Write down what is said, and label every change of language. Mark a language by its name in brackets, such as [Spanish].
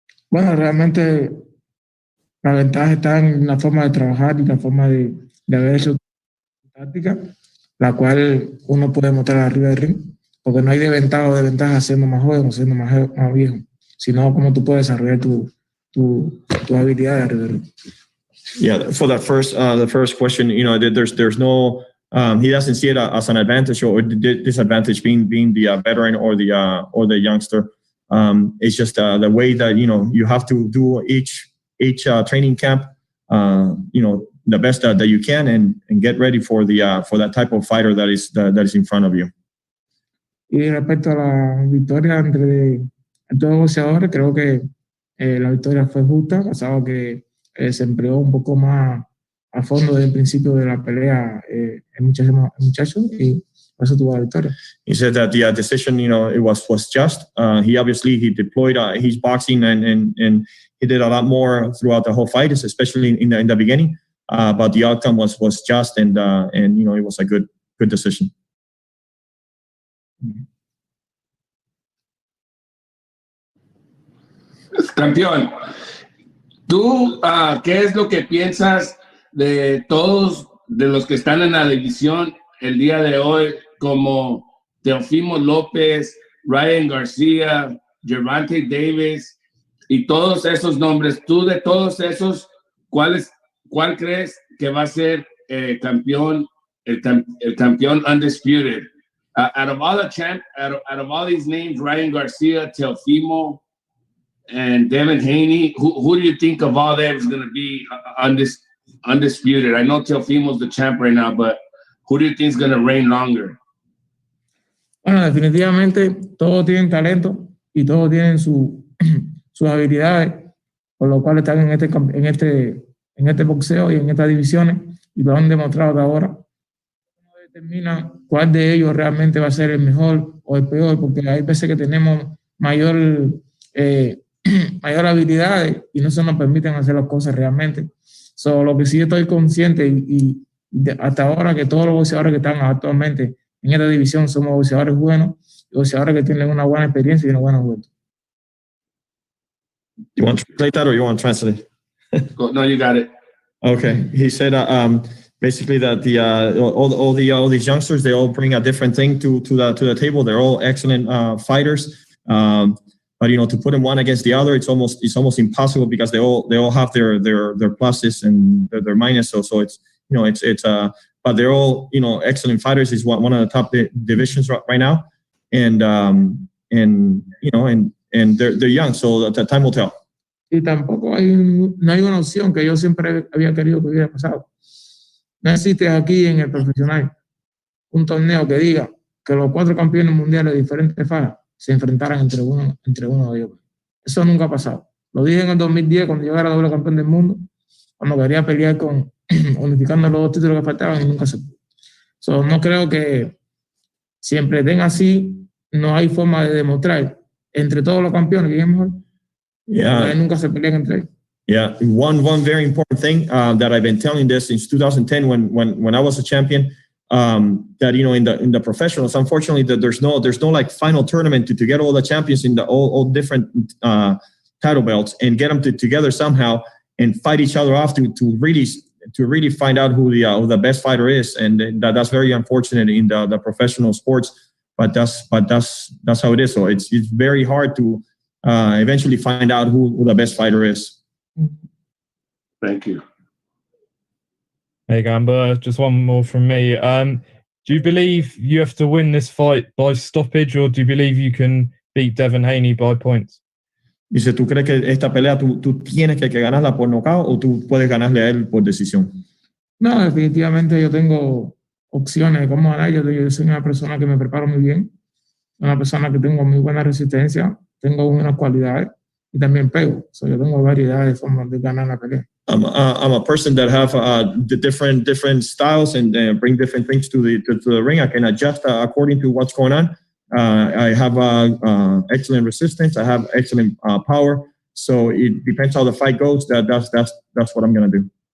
[Spanish] Bueno, realmente la ventaja está en la forma de trabajar y la forma de haber hecho táctica, la cual uno puede mostrar arriba del ring, porque no hay de ventaja siendo más joven o siendo más viejo, sino cómo tú puedes desarrollar tu habilidad de arriba del ring. [English] Yeah, for that the first question, there's no, he doesn't see it as an advantage or disadvantage being the veteran or the youngster. It's just the way that you have to do each training camp, the best that you can and get ready for that type of fighter that is in front of you. [Spanish] Y respecto a la victoria entre todos los boxeadores, creo que la victoria fue justa, pasado que se empleó un poco más a fondo desde el principio de la pelea el muchacho y por eso tuvo la victoria. [English] He said that the decision, it was just. He deployed his boxing and he did a lot more throughout the whole fight, especially in the beginning. But the outcome was just and it was a good decision. [Spanish] Campeón, ¿tú qué es lo que piensas de todos de los que están en la división el día de hoy, como Teofimo López, Ryan García, Gervonta Davis y todos esos nombres? Tú de todos esos, ¿cuál crees que va a ser el campeón undisputed? [English] Out of all these names, Ryan Garcia, Teofimo, and Devin Haney, who do you think of all them is going to be undisputed? I know Teofimo's the champ right now, but who do you think is going to reign longer? [Spanish] Bueno, definitivamente todos tienen talento y todos tienen sus habilidades, por lo cual están en este boxeo y en estas divisiones, y lo han demostrado hasta ahora. No determina cuál de ellos realmente va a ser el mejor o el peor, porque hay veces que tenemos mayor habilidades y no se nos permiten hacer las cosas realmente. Lo que sí estoy consciente y hasta ahora, que todos los boxeadores que están actualmente en esta división somos boxeadores buenos, boxeadores que tienen una buena experiencia y una buena juventud. [English] You want to translate that or you want to translate it? No, you got it. Okay. He said basically that all these youngsters, they all bring a different thing to the table. They're all excellent fighters. But to put them one against the other, it's almost impossible because they all have their pluses and their minuses. So it's but they're all excellent fighters. It's one of the top divisions right now, and they're young, so the time will tell. [Spanish] Y tampoco no hay una opción que yo siempre había querido que hubiera pasado. No existe aquí en el profesional un torneo que diga que los 4 campeones mundiales de diferentes fajas se enfrentaran entre uno de ellos. Eso nunca ha pasado. Lo dije en el 2010 cuando yo era doble campeón del mundo, cuando quería pelear unificando los 2 títulos que faltaban, y nunca se pudo. No creo que siempre den así, no hay forma de demostrar entre todos los campeones quién es mejor. [English] Yeah. [Spanish] Nunca se pelean entre ellos. [English] Yeah, one very important thing that I've been telling this since 2010 when I was a champion, that in the professionals, unfortunately, that there's no like final tournament to get all the champions in the all different title belts and get them together somehow and fight each other off to really find out who the best fighter is, and that's very unfortunate in the professional sports, but that's how it is. So it's very hard to eventually find out who the best fighter is. Thank you. Hey, Gamboa, just one more from me. Do you believe you have to win this fight by stoppage, or do you believe you can beat Devin Haney by points? [Spanish] Dice, ¿tú crees que esta pelea tú tienes que ganarla por nocaut o tú puedes ganarle a él por decisión? No, definitivamente yo tengo opciones de cómo ganar. Yo soy una persona que me preparo muy bien, una persona que tengo muy buena resistencia, tengo unas cualidades y también pego. Yo tengo variedades de formas de ganar la pelea. [English] I'm a person that have the different styles and bring different things to the ring. I can adjust according to what's going on. I have excellent resistance. I have excellent power. So it depends how the fight goes. That's what I'm gonna do.